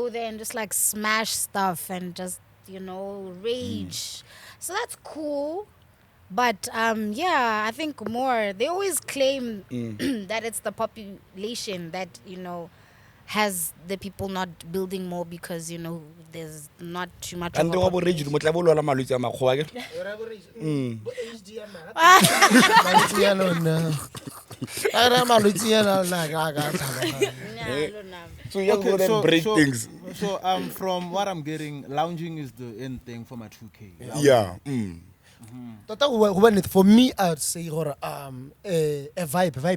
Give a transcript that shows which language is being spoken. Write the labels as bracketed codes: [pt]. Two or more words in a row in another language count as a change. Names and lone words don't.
[en] go there and just like smash stuff and just, rage. So that's cool. But yeah, I think more. They always claim that it's the population that, has the people not building more because, there's not too much of And a the population. rage, [tn] mo tla bo lwana malwetse a makgowa ke? [en] So you go there and break things. So from what I'm getting, lounging is the end thing for my 2K. Yeah. For me, I'd say a vibe